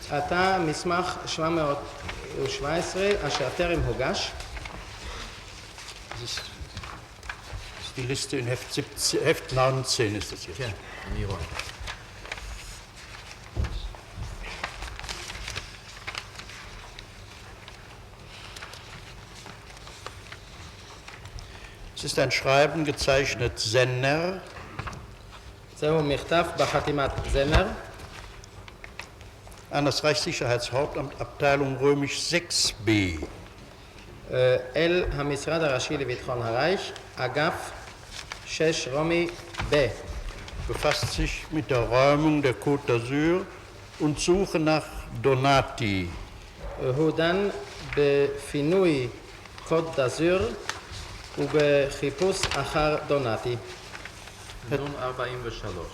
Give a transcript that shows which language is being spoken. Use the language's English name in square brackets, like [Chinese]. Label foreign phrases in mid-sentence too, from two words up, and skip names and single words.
[Hebrew] עתה מסמך 717 אשר טרם הוגש. [German] Das ist die Liste in Heft 19 ist das jetzt. [Hebrew] כן, אני רואה. [German] Es ist ein Schreiben gezeichnet Senner. [Hebrew] זהו מכתב בחתימת זמר. [German] An das Reichssicherheitshauptamt, Abteilung römisch 6b. [Hebrew] אל המשרד הראשי לביטחון הרייך, אגף 6 רומי ב'. [German] Befasst sich mit der Räumung der Côte d'Azur und Suche nach Donati. [Hebrew] הוא דן בפינוי קוט דזור ובחיפוש אחר דונטי. נון 43.